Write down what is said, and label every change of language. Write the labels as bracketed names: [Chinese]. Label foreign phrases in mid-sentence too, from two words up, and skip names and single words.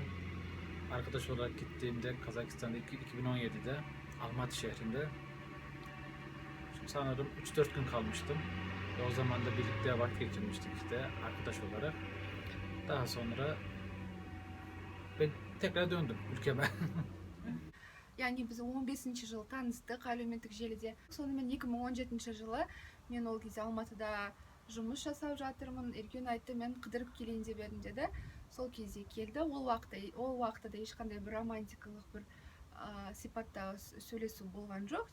[Turkish] Arkadaş olarak gittiğimde Kazakistan'da 2017'de Almaty şehrinde sanırım 3-4 gün kalmıştım. Ve o zaman da birlikte vakit geçirmiştik işte arkadaş olarak. Daha sonra ben tekrar döndüm ülkeme. [Kazakh] Яғни біз 15 жылы таныстық әлеуметтік желіде. Сонымен 2017 жылы мен ол кезде Алматыда жұмыс жасап жатырмын. Ерген айтты, мен қыдырып келейін деп едім деді. Сол кезде келді. Ол уақытта да ешқандай бір романтикалық бір сипатта сөйлесу болған жоқ.